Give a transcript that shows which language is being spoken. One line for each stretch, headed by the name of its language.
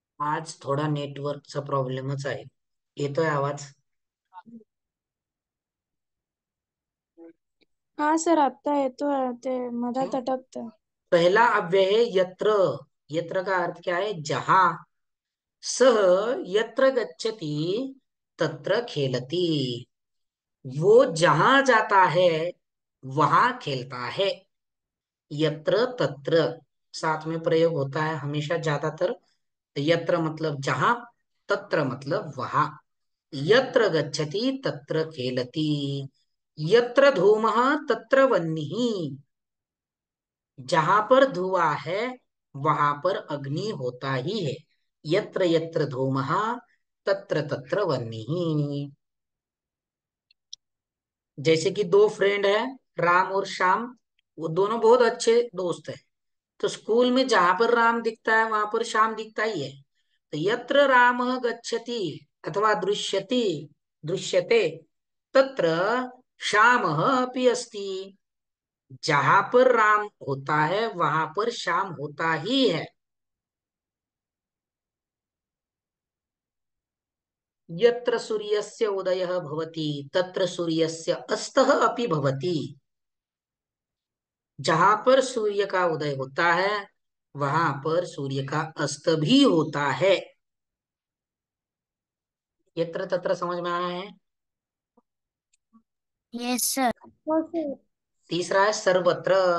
Marathi: आज थोडा नेटवर्कचा प्रॉब्लेमच आहे. येतोय आवाज? हा सर आता येतोय, ते मधात अटकतंय.
Hindi: पहला अव्यय है यत्र। यत्र का अर्थ क्या है, जहां।
Sanskrit: सह यत्र गच्छति तत्र खेलति।
Hindi: वो जहां जाता है वहां खेलता है। यत्र तत्र साथ में प्रयोग होता है हमेशा, ज्यादातर। यत्र मतलब जहां, तत्र मतलब वहां।
Sanskrit: यत्र गच्छति तत्र खेलति। यत्र धूमः तत्र वह्निः।
Hindi: जहां पर धुआं है वहां पर अग्नि होता ही है।
Sanskrit: यत्र यत्र धूमः तत्र तत्र वह्निः।
Hindi: जैसे कि दो फ्रेंड है, राम और श्याम। वो दोनों बहुत अच्छे दोस्त है। तो स्कूल में जहां पर राम दिखता है वहां पर श्याम दिखता ही है।
Sanskrit: तो यत्र रामः गच्छति अथवा दृश्यति, दृश्यते, तत्र श्यामः अपि अस्ति।
Hindi: जहां पर राम होता है वहां पर श्याम होता ही है।
Sanskrit: यत्र सूर्यस्य उदयः भवति तत्र सूर्यस्य अस्तः अपि भवति।
Hindi: जहां पर सूर्य का उदय होता है वहां पर सूर्य का अस्त भी होता है। यत्र तत्र समझ में आया है?
English: Yes sir.
Marathi: हो सर.
Hindi: तीसरा है सर्वत्र।